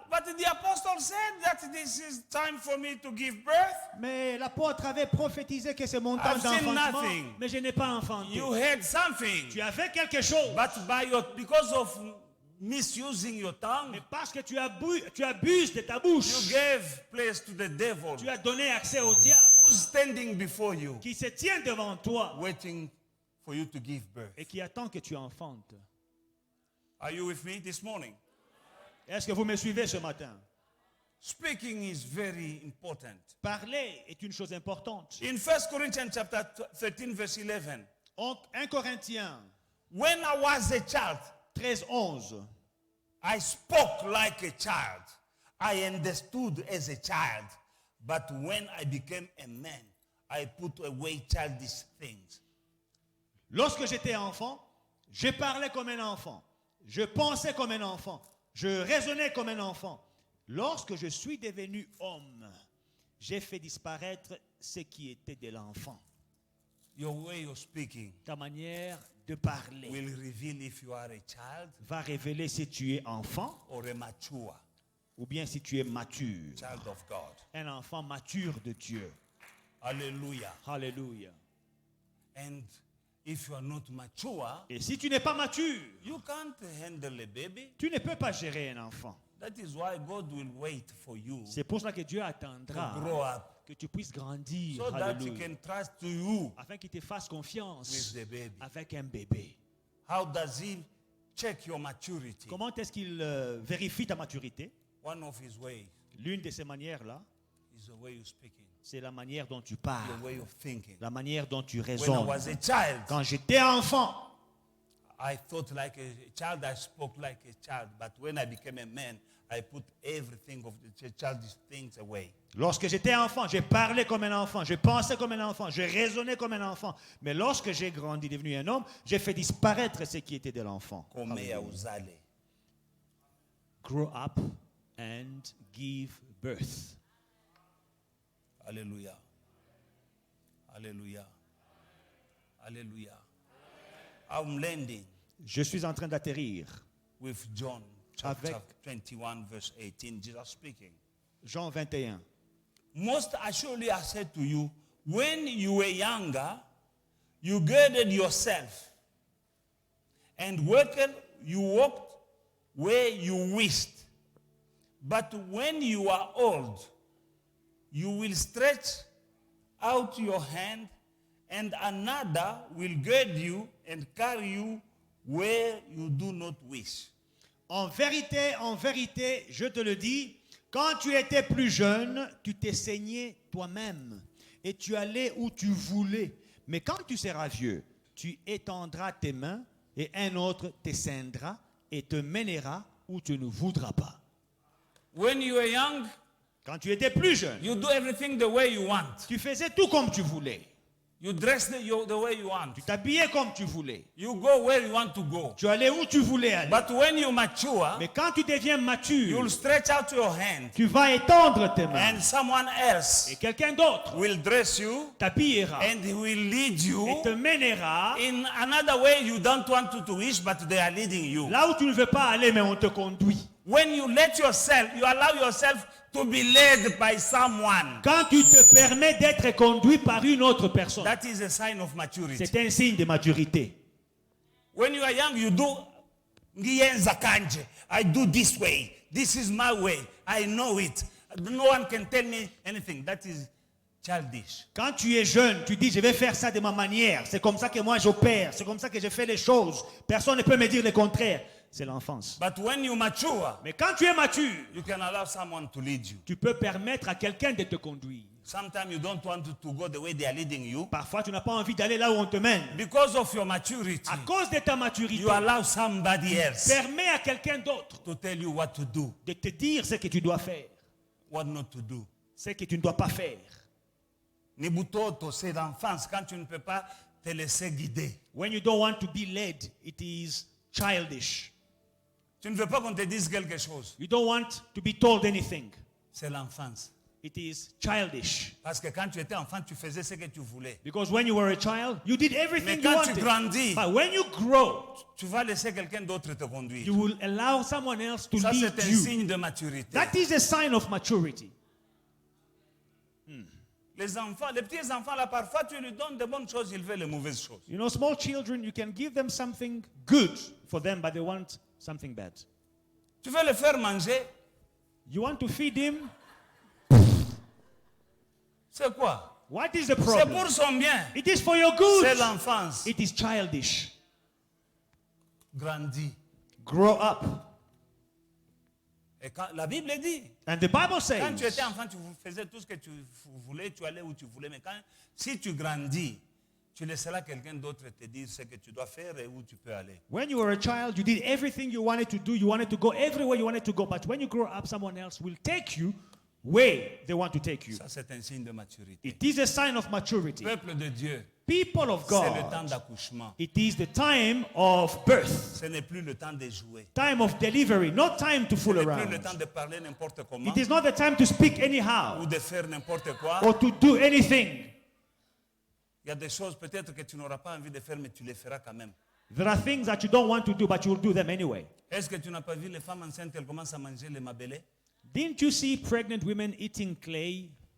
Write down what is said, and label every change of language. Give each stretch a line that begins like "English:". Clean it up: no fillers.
English: but the apostle said that this is time for me to give birth.
French: mais l'apôtre avait prophétisé que c'est mon temps
English: I've seen
French: d'enfantement,
English: nothing.
French: mais je n'ai pas enfanté.
English: You had something.
French: Tu as fait quelque chose,
English: But because of misusing your tongue,
French: mais parce que tu abuses de ta
English: you
French: bouche,
English: gave place to the devil
French: tu as donné accès au diable
English: who's standing before you,
French: qui se tient devant toi
English: waiting for you to give birth.
French: et qui attend que tu enfantes.
English: Are you with me this morning?
French: Est-ce que vous me suivez ce matin?
English: Speaking is very important.
French: Parler est une chose importante.
English: In 1 Corinthians chapter 13, verse 11,
French: 1 Corinthiens
English: when I was a child,
French: 13:11.
English: I spoke like a child. I understood as a child. But when I became a man, I put away childish things.
French: Lorsque j'étais enfant, je parlais comme un enfant. Je pensais comme un enfant. Je raisonnais comme un enfant. Lorsque je suis devenu homme, j'ai fait disparaître ce qui était de l'enfant.
English: Your way of speaking
French: Ta manière de parler
English: will reveal if you are a child
French: va révéler si tu es enfant
English: or a mature
French: ou bien si tu es mature.
English: child of God.
French: Un enfant mature de Dieu.
English: Hallelujah.
French: Alléluia.
English: And if you are not mature,
French: Et si tu n'es pas mature,
English: you can't handle a baby.
French: tu ne peux pas gérer un enfant.
English: That is why God will wait for you
French: C'est pour cela que Dieu
English: to
French: attendra
English: grow up
French: que tu puisses grandir,
English: so that he
French: alléluia,
English: can trust to you
French: afin qu'il te fasse confiance
English: with the baby.
French: avec un bébé.
English: How does he check your maturity?
French: Comment est-ce qu'il vérifie ta maturité?
English: One of his ways
French: L'une de ces manières-là,
English: is the way you're speaking,
French: c'est la manière dont tu
English: the
French: parles,
English: way of thinking.
French: la manière dont tu
English: When I
French: raisonnes.
English: was a child,
French: Quand j'étais enfant,
English: I thought like a child, I spoke like a child. But when I became a man, I put everything of the childish things away.
French: lorsque j'étais enfant, j'ai parlé comme un enfant, je pensais comme un enfant, je raisonnais comme un enfant. Mais lorsque j'ai grandi, devenu un homme, j'ai fait disparaître ce qui était de l'enfant.
Swahili: Komea uzale.
English: Grow up and give birth. Hallelujah. Hallelujah. Hallelujah. I'm landing
French: Je suis en train d'atterrir.
English: with John chapter
French: Avec-
English: 21, verse 18. Jesus speaking.
French: Jean 21.
English: Most assuredly I said to you, when you were younger, you girded yourself and you walked where you wished. But when you are old, you will stretch out your hand, and another will gird you and carry you where you do not wish.
French: En vérité, je te le dis, quand tu étais plus jeune, tu t'es saigné toi-même et tu allais où tu voulais. Mais quand tu seras vieux, tu étendras tes mains et un autre te ceindra et te mènera où tu ne voudras pas.
English: When you were young,
French: Quand tu étais plus jeune,
English: you do everything the way you want.
French: tu faisais tout comme tu voulais.
English: You dress the way you want.
French: Tu t'habillais comme tu voulais.
English: You go where you want to go.
French: Tu allais où tu voulais aller.
English: But when you mature,
French: Mais quand tu deviens mature,
English: you'll stretch out your hand
French: tu vas étendre tes mains
English: and someone else
French: et quelqu'un d'autre
English: will dress you
French: t'habillera
English: and he will lead
French: et
English: you
French: te mènera
English: in another way you don't want to wish, but they are leading you.
French: là où tu ne veux pas aller, mais on te conduit.
English: When you allow yourself to be led by someone,
French: Quand tu te permets d'être conduit par une autre personne,
English: that is a sign of maturity.
French: c'est un signe de maturité.
English: When you are young, you do
Zulu: ngiyenza kanje.
English: I do this way. This is my way. I know it. No one can tell me anything. That is childish.
French: Quand tu es jeune, tu dis je vais faire ça de ma manière. C'est comme ça que moi j'opère. C'est comme ça que je fais les choses. Personne ne peut me dire le contraire. C'est l'enfance.
English: But when you mature,
French: Mais quand tu es mature,
English: you can allow someone to lead you.
French: tu peux permettre à quelqu'un de te conduire.
English: Sometimes you don't want to go the way they are leading you.
French: Parfois, tu n'as pas envie d'aller là où on te mène.
English: Because of your maturity,
French: À cause de ta maturité,
English: you allow somebody else
French: permets à quelqu'un d'autre
English: to tell you what to do,
French: de te dire ce que tu dois faire,
English: what not to do.
French: ce que tu ne dois pas faire.
Swahili: Ni butoto,
French: c'est l'enfance quand tu ne peux pas te laisser guider.
English: When you don't want to be led, it is childish.
French: Tu ne veux pas qu'on te dise quelque chose.
English: You don't want to be told anything.
French: C'est l'enfance.
English: It is childish.
French: Parce que quand tu étais enfant, tu faisais ce que tu voulais.
English: Because when you were a child, you did everything you
French: quand tu
English: wanted.
French: grandis,
English: But when you grow,
French: tu vas laisser quelqu'un d'autre te
English: you
French: conduire.
English: will allow someone else to
French: Ça,
English: lead
French: c'est un
English: you.
French: signe de maturité.
English: That is a sign of maturity.
French: Les enfants, les petits enfants, là, parfois, tu lui donnes de bonnes choses, ils veulent les mauvaises choses.
English: You know, small children, you can give them something good for them, but they want something bad.
French: Tu veux le faire manger,
English: You want to feed him?
French: c'est quoi?
English: What is the
French: C'est
English: problem?
French: pour son bien.
English: It is for your
French: C'est
English: good.
French: l'enfance.
English: It is childish.
French: Grandis.
English: Grow up.
French: Et quand, la Bible dit,
English: And the Bible
French: quand
English: says,
French: tu étais enfant, tu faisais tout ce que tu voulais, tu allais où tu voulais. Mais si tu grandis, tu laisseras quelqu'un d'autre te dire ce que tu dois faire et où tu peux aller.
English: when you were a child, you did everything you wanted to do. You wanted to go everywhere you wanted to go. But when you grow up, someone else will take you way they want to take you.
French: Ça, c'est un signe de maturité.
English: It is a sign of maturity.
French: Peuple de Dieu,
English: People of
French: c'est le temps
English: God,
French: d'accouchement.
English: it is the time of birth,
French: Ce n'est plus le temps de jouer.
English: time of delivery, not time to
French: Ce
English: fool
French: n'est plus le temps
English: around.
French: de parler n'importe comment
English: It is not the time to speak anyhow
French: ou de faire n'importe quoi.
English: or to do anything.
French: Il y a des choses peut-être que tu n'auras pas envie de faire, mais tu les feras quand même.
English: There are things that you don't want to do, but you will do them anyway.
French: Est-ce que tu n'as pas vu les femmes enceintes, elles commencent à manger les mabélés?
English: Didn't you see pregnant women eating clay?